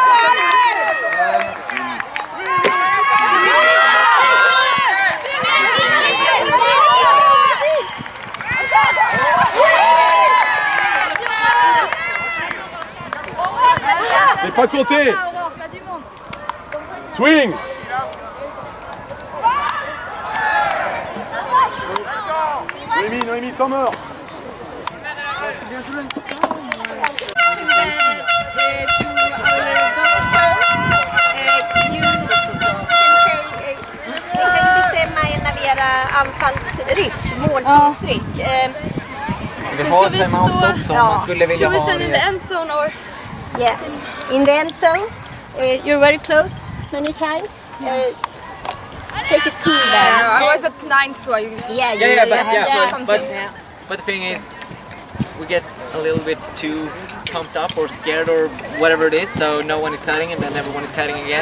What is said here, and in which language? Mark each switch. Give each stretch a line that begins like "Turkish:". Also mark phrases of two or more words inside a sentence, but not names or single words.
French: C'est pas compté! Swing! Noémie, temps mort!
Swedish: Ni kan bestämma en av era anfallsryck, målzonsryck. Vi har timeouts också om man skulle vilja ha det.
English: end zone or? Yeah, in the end zone. You're very close many times. Take it cool there. I was at 9, so I Yeah, But the thing is, we get a little bit too pumped up or scared or whatever it is, so no one is cutting and then everyone is cutting again.